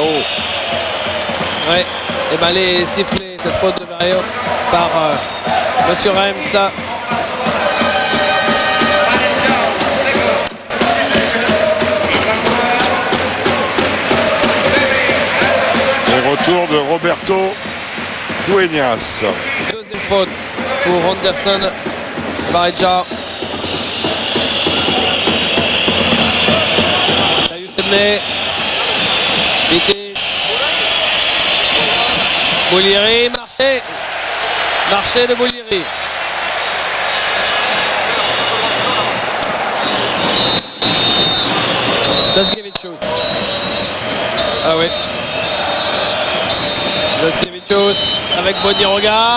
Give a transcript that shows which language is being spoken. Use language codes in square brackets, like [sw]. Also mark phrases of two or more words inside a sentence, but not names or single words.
[fr] Ouais, et ben elle est sifflée cette faute de Varejao par Monsieur Reims. Retour de Roberto Dueñas. Deuxième faute pour Anderson Varejao. Tyus Edney. Pitis. Boulieri, marché de Boulieri. Jaskevicius. Ah oui. Jaskevicius avec Bodiroga.